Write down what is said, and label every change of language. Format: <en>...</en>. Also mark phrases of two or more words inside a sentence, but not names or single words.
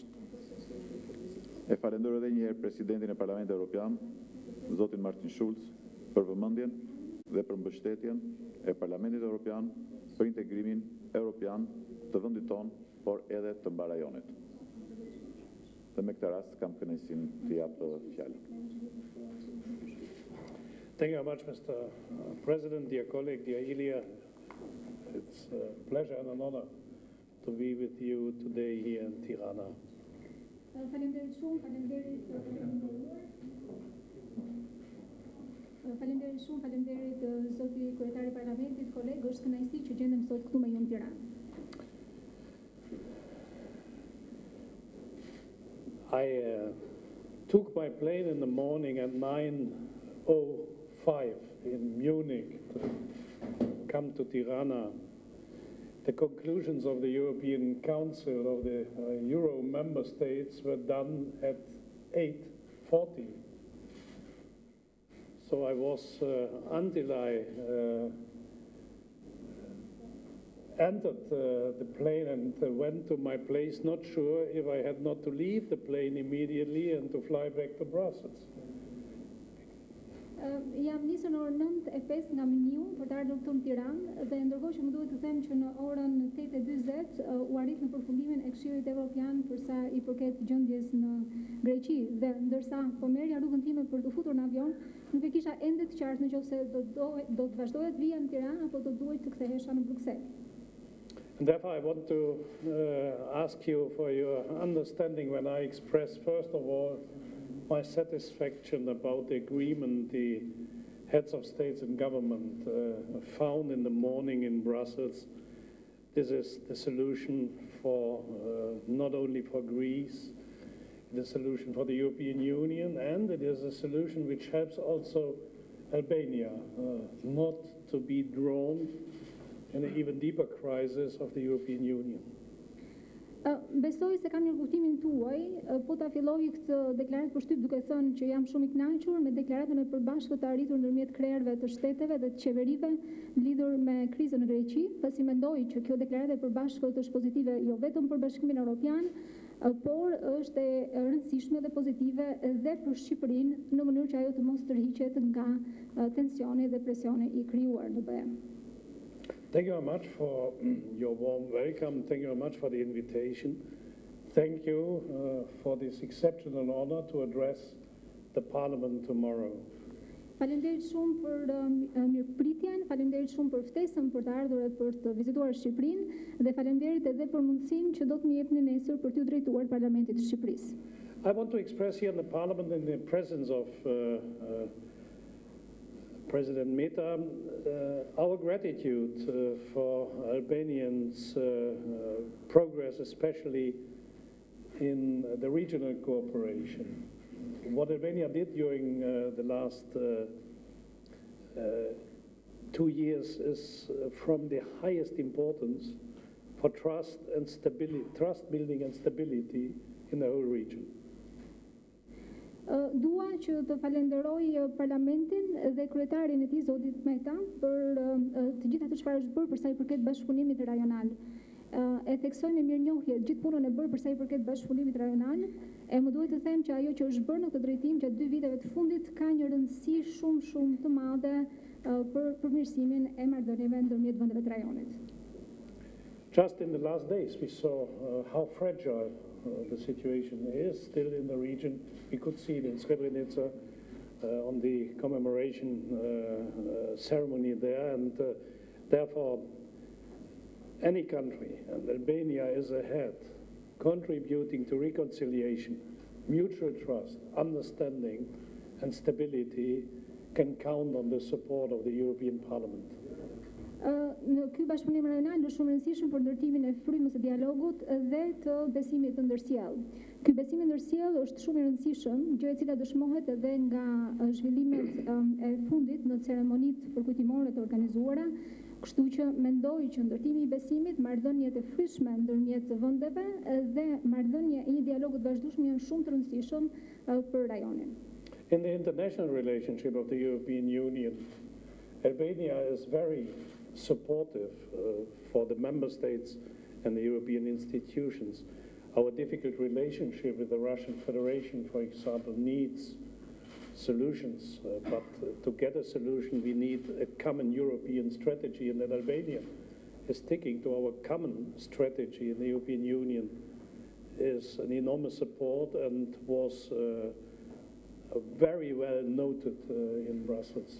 <sq>E falenderoj edhe një herë presidentin e Parlamentit Evropian, zotin Martin Schulz, për vëmendjen dhe për mbështetjen e Parlamentit Evropian për integrimin evropian të vendit tonë, por edhe të mbar rajonit. Dhe me këtë rast kam kënaqësinë të jap fjalën.</sq> <en>Thank you very much, Mr. President, dear colleague, dear Ilir. It's a pleasure and an honor to be with you today here in Tirana.</en> <sq>Faleminderit shumë, faleminderit zoti kryetari i Parlamentit, kolegë, është kënaqësi që gjendem sot këtu me ju në Tiranë.</sq> <en>I took my plane in the morning at 9:05 in Munich to come to Tirana. The conclusions of the European Council of the Euro member states were done at 8:40. So I was, until I entered the plane and went to my place, not sure if I had not to leave the plane immediately and to fly back to Brussels.</en> <sq>Jam nisur në orën 9:05 nga Miniu për të ardhur këtu në Tiranë dhe ndërkohë që më duhet të them që në orën 8:40 u arrit në përfundimin e Këshillit Evropian për sa i përket gjendjes në Greqi dhe ndërsa po merrja rrugën time për të futur në avion, nuk e kisha ende të qartë nëse do të vazhdoja të vija në Tiranë apo do duhet të kthehesha në Bruksel.</sq> <en>And therefore I want to ask you for your understanding when I express first of all my satisfaction about the agreement the heads of states and government found in the morning in Brussels. This is the solution for not only for Greece, it is a solution for the European Union, and it is a solution which helps also Albania not to be drawn in an even deeper crisis of the European Union.</en> <sq>Besoj se kam një kuptimin tuaj, po ta filloj këtë deklaratë për shtyp duke thënë që jam shumë i kënaqur me deklaratën e përbashkët të arritur ndërmjet krerëve të shteteve dhe të qeverive lidhur me krizën në Greqi, pasi mendoj që kjo deklaratë e përbashkët është pozitive jo vetëm për Bashkimin Evropian, por është e rëndësishme dhe pozitive dhe për Shqipërinë në mënyrë që ajo të mos tërhiqet nga tensioni dhe presioni i krijuar në BE.</sq> <en>Thank you very much for your warm welcome. Thank you very much for the invitation. Thank you for this exceptional honor to address the Parliament tomorrow.</en> <sq>Faleminderit shumë për mirëpritjen, faleminderit shumë për ftesën për të ardhur e për të vizituar Shqipërinë dhe faleminderit edhe për mundësinë që do të më jepni nesër për t'u drejtuar Parlamentit të Shqipërisë.</sq> <en>I want to express here in the Parliament, in the presence of President Meta, our gratitude for Albanians' progress, especially in the regional cooperation. What Albania did during the last 2 years is from the highest importance for trust and stability, trust building and stability in the whole region.</en> <sq>Dua që të falenderoj Parlamentin dhe kryetarin e tij zotit Meta për të gjitha ato çfarë është bërë për sa i përket bashkëpunimit rajonal. E theksoj me mirënjohje gjithë punën e bërë për sa i përket bashkëpunimit rajonal, e më duhet të them që ajo që është bërë në këtë drejtim gjatë 2 viteve të fundit ka një rëndësi shumë të madhe për përmirësimin e marrëdhënieve ndërmjet vendeve të rajonit.</sq> <en>Just in the last days we saw how fragile the situation is still in the region. We could see it in Shqiperine on the commemoration ceremony there, and therefore any country, and Albania is ahead, contributing to reconciliation, mutual trust, understanding and stability, can count on the support of the European Parliament.</en> <sq>Në ky bashkëpunim rajonal është shumë rëndësishëm për ndërtimin e frymës së dialogut dhe të besimit të ndërsjellë. Ky besim i ndërsjellë është shumë i rëndësishëm, gjë e cila dëshmohet edhe nga zhvillimet e fundit në ceremonitë përkujtimore të organizuara, kështu që mendoj që ndërtimi i besimit, marrëdhëniet e fryshme ndërmjet vendeve dhe marrëdhënia e një dialogu të vazhdueshëm janë shumë të rëndësishëm për rajonin.</sq> <en>In the international relationship of the European Union, Albania is very supportive for the member states and the European institutions. Our difficult relationship with the Russian Federation, for example, needs solutions, but to get a solution we need a common European strategy, and that Albania is sticking to our common strategy in the European Union is an enormous support and was very well noted in Brussels.</en>